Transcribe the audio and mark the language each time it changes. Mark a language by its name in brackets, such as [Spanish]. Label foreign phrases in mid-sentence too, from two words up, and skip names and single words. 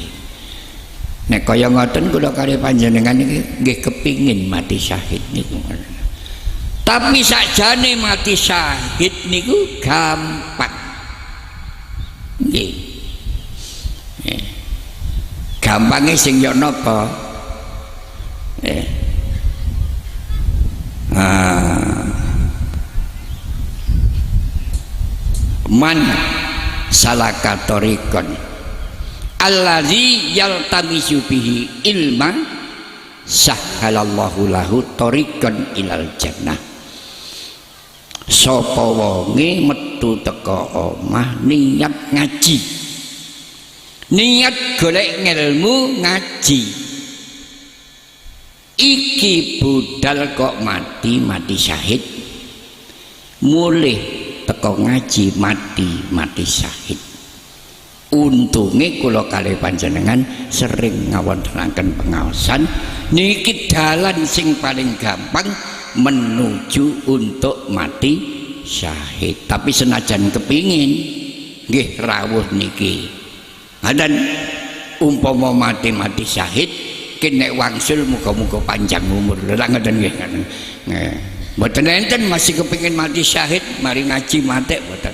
[Javanese] Nek kaya ngoten kula kali panjenengan iki nggih kepingin mati syahid niku. Tapi sakjane mati syahid niku gampang. Nggih. Gampange sing yo napa? [Arabic] من سلك طريقا الذي يلتمس به علما سهل الله له طريقا إلى الجنة. [Javanese] Sapa wonge metu teka omah niat ngaji niat golek ngelmu ngaji iki budal kok mati syahid mulih teko ngaji mati syahid. Untunge kula kalih panjenengan sering ngawontenaken pengaosan niki dalan sing paling gampang [Indonesian] menuju untuk [Javanese] mati syahid. Tapi senajan kepingin nggih rawuh niki dan umpama mati syahid kene wangsul muga-muga panjang umur lha ngoten nggih. Mboten enten masih kepingin mati syahid mari ngaji mati mboten.